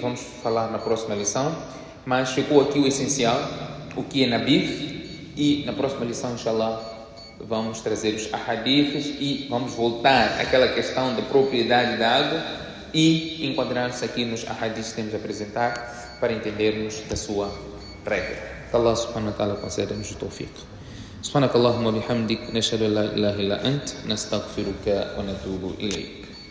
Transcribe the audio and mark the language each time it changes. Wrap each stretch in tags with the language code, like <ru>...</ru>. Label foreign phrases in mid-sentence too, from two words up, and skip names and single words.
<pt>Vamos falar na próxima lição, mas ficou aqui o essencial, o que é nabiv, e na próxima lição, inshallah, vamos trazer os ahadiths e vamos voltar àquela questão da propriedade da água e enquadrar-se aqui nos ahadiths que temos a apresentar para entendermos da sua regra. Que Allah</pt> <ar>سبحانه وتعالى</ar> <pt>conceda-nos o tawfiq.</pt> <ar>سبحانك اللهم وبحمدك نشهد أن لا إله إلا أنت نستغفرك ونتوب إليك.</ar>